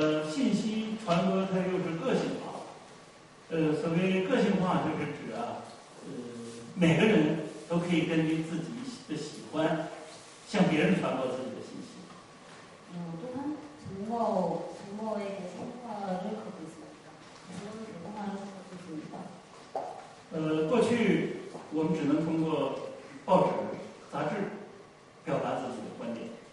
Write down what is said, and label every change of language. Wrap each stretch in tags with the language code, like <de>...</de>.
<zh>信息传播它又是个性化。所谓个性化，就是指每个人都可以根据自己的喜欢，向别人传播自己的信息。</zh> <ko>또한 정보의 개성화를 갖고 있습니다. 정보의 개성화를 갖고 있습니다.</ko> <zh>过去我们只能通过报纸、杂志表达自己的观点。</zh>